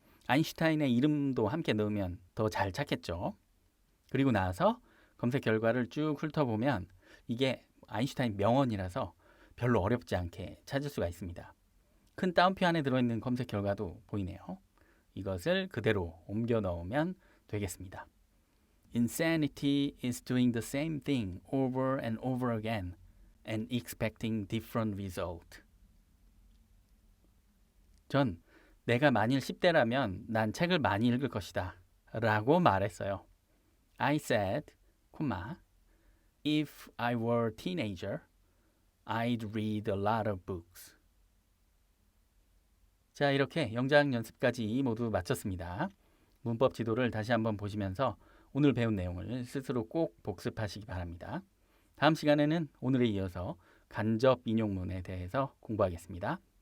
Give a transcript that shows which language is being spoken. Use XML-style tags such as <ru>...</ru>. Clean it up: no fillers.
<ko>아인슈타인의 이름도 함께 넣으면 더 잘 찾겠죠. 그리고 나서 검색 결과를 쭉 훑어보면 이게 아인슈타인 명언이라서 별로 어렵지 않게 찾을 수가 있습니다. 큰 따옴표 안에 들어있는 검색 결과도 보이네요. 이것을 그대로 옮겨 넣으면 되겠습니다.</ko> <en>Insanity is doing the same thing over and over again and expecting different result.</en> <ko>전 내가 만일 10대라면 난 책을 많이 읽을 것이다 라고 말했어요.</ko> <en>I said, if I were a teenager, I'd read a lot of books.</en> <ko>자, 이렇게 영작 연습까지 모두 마쳤습니다. 문법 지도를 다시 한번 보시면서 오늘 배운 내용을 스스로 꼭 복습하시기 바랍니다. 다음 시간에는 오늘에 이어서 간접 인용문에 대해서 공부하겠습니다.</ko>